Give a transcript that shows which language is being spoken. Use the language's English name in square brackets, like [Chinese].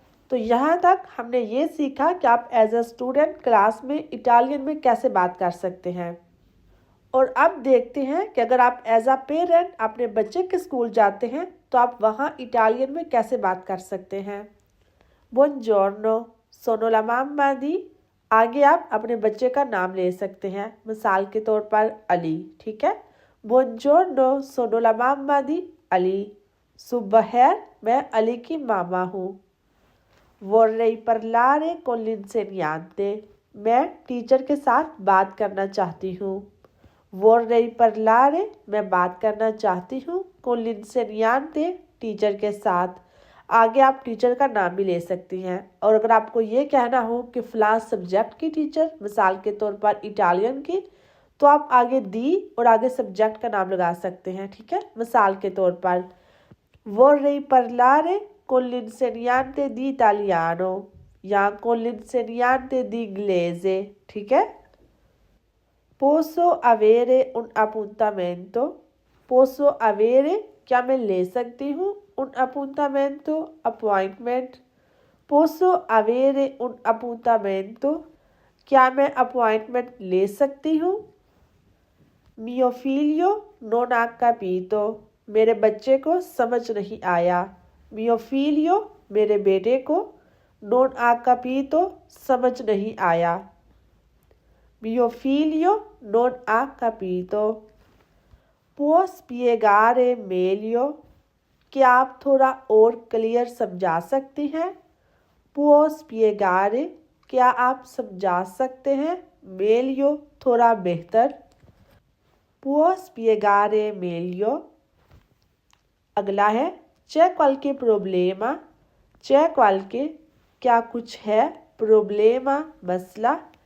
[Hindi] तो यहाँ तक हमने ये सीखा कि आप एज अ स्टूडेंट क्लास में इटालियन में कैसे बात कर सकते हैं। और अब देखते हैं कि अगर आप एज अ पेरेंट अपने बच्चे के स्कूल जाते हैं तो आप वहाँ इटालियन में कैसे बात कर सकते हैं। [Italian] बुongiorno, sono la mamma di। [Hindi] आगे आप अपने बच्चे का नाम ले सकते हैं, मिसाल के तौर पर अली। ठीक है, [Italian] बुongiorno, sono la mamma di अली। [Hindi] सुबह है, मैं अली की मामा हूँ। [Italian] vorrei parlare con l'insegnante, [Hindi] मैं टीचर के साथ बात करना चाहती हूँ। [Italian] vorrei parlare [Hindi] मैं बात करना चाहती हूँ, [Italian] con l'insegnante [Hindi] टीचर के साथ। आगे आप टीचर का नाम भी ले सकती हैं। और अगर आपको ये कहना हो कि फ़लाँ सब्जेक्ट की टीचर, मिसाल के तौर पर इटालियन की, तो आप आगे दी और आगे सब्जेक्ट का नाम लगा सकते हैं। ठीक है, मिसाल के तौर पर [Italian] vorrei parlare con l'insegnante di italiano या con l'insegnante di inglese। [Hindi] ठीक है, [Italian] posso avere un appuntamento, posso avere [Hindi] क्या मैं ले सकती हूँ, [Italian] un appuntamento अपॉइंटमेंट। posso avere un appuntamento [Hindi] क्या मैं अपॉइंटमेंट ले सकती हूँ। [Italian] mio figlio non ha capito, [Hindi] मेरे बच्चे को समझ नहीं आया। [Italian] mio figlio [Hindi] मेरे बेटे को, [Italian] non ha capito [Hindi] समझ नहीं आया। [Italian] mio figlio non ha capito। può spiegare meglio, [Hindi] क्या आप थोड़ा और क्लियर समझा सकते हैं। [Italian] può spiegare [Hindi] क्या आप समझा सकते हैं, [Italian] meglio [Hindi] थोड़ा बेहतर। [Italian] può spiegare meglio। [Hindi] अगला है [Italian] c'è qualche problema, c'è qualche [Hindi] क्या कुछ है, [Italian] problema [Hindi] मसला।